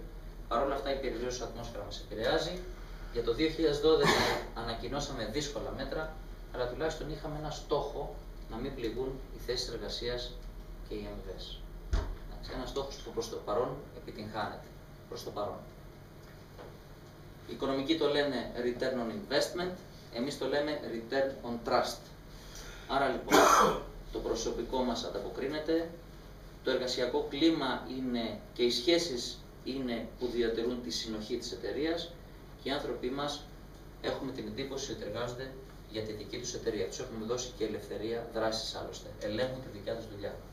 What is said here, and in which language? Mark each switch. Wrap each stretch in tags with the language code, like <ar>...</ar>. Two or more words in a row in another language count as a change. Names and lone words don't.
<el>Παρ' όλα αυτά η περιβαλλοντική ατμόσφαιρα μας επηρεάζει. Για το 2012 ανακοινώσαμε δύσκολα μέτρα, αλλά τουλάχιστον είχαμε ένα στόχο να μην πληγούν οι θέσεις εργασίας και οι αμοιβές. Ένα στόχος που προς το παρόν επιτυγχάνεται. Προς το παρόν. Οι οικονομικοί το λένε</el> <en>return on investment,</en> <el>εμείς το λέμε</el> <en>return on trust.</en> <el>Άρα λοιπόν το προσωπικό μας ανταποκρίνεται, το εργασιακό κλίμα είναι και οι σχέσεις είναι που διατηρούν τη συνοχή της εταιρείας και οι άνθρωποι μας έχουμε την εντύπωση ότι εργάζονται για τη δική τους εταιρεία. Τους έχουμε δώσει και ελευθερία δράσης άλλωστε. Ελέγχουν τη δικιά τους δουλειά.</el>